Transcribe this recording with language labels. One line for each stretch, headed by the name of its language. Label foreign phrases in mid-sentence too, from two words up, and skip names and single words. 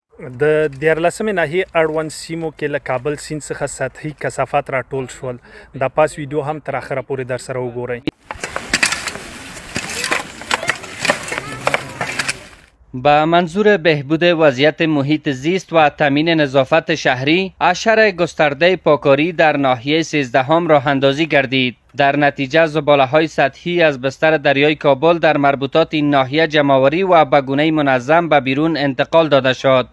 Pashto: د 14مې ناحیې اړوند سیمو کې له کابل سیند څخه سطحي کثافات راټول شول. د پاس ویډیو هم تر اخره پورې در سره وګورئ.
Persian: با منظور بهبود وضعیت محیط زیست و تامین نظافت شهری، اشر گسترده پاکاری در ناحیه 13 راه اندازی گردید. در نتیجه زباله‌های سطحی از بستر دریای کابل در مربوطات این ناحیه جمع‌آوری و به گونه منظم به بیرون انتقال داده شد.